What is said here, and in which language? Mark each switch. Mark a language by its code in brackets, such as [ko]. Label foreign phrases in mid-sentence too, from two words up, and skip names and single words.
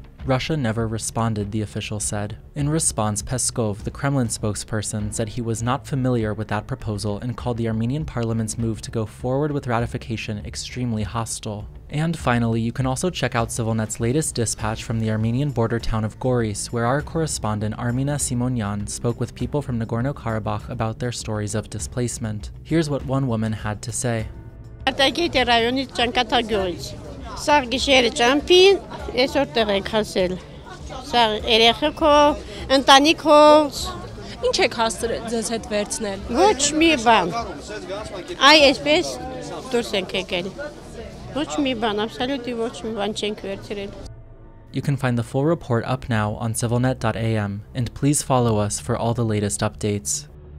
[en] Russia never responded, the official said. In response, Peskov, the Kremlin spokesperson, said he was not familiar with that proposal and called the Armenian parliament's move to go forward with ratification extremely hostile. And finally, you can also check out CivilNet's latest dispatch from the Armenian border town of Goris, where our correspondent Armina Simonyan spoke with people from Nagorno-Karabakh about their stories of displacement. Here's what one woman had to say. [hy] Ինչ եք հաստրել ձեզ հետ վերցնել։ Ոչ մի բան։ Այ այսպես դուրս ենք եկել։ Ոչ մի բան, absolutely ոչ մի բան չենք վերցրել։ [en] You can find the full report up now on civilnet.am, and please follow us for all the latest updates.